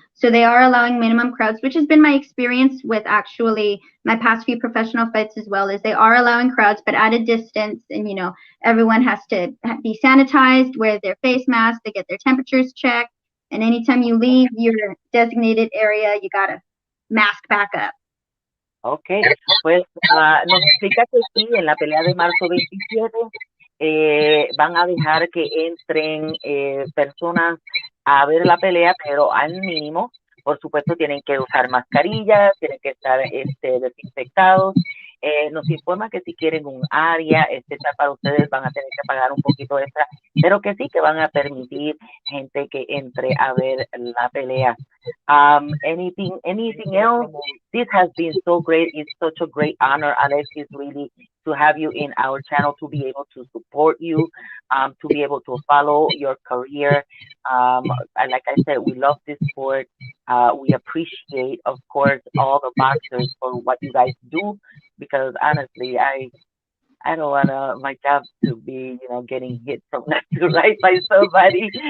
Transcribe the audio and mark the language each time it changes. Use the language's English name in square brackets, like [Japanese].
[English] So they are allowing minimum crowds, which has been my experience with actually my past few professional fights as well, is they are allowing crowds, but at a distance. And, you know, everyone has to be sanitized, wear their face masks, they get their temperatures checked. And anytime you leave your designated area, you got to mask back up. [Spanish] Okay, pues nos explica que sí, en la pelea de marzo 27 van a dejar que entren personas a ver la pelea, pero al mínimo. Por supuesto, tienen que usar mascarillas, tienen que estar desinfectados. Nos informa que si quieren un área especial para ustedes van a tener que pagar un poquito extra, pero que sí que van a permitir gente que entre a ver la pelea. [English] Anything else? This has been so great. It's such a great honor, Alexis, really, to have you in our channel, to be able to support you, to be able to follow your career. Like I said, we love this sport. We appreciate, of course, all the boxers for what you guys do, because honestly, I don't want my job to be, getting hit from left to right by somebody.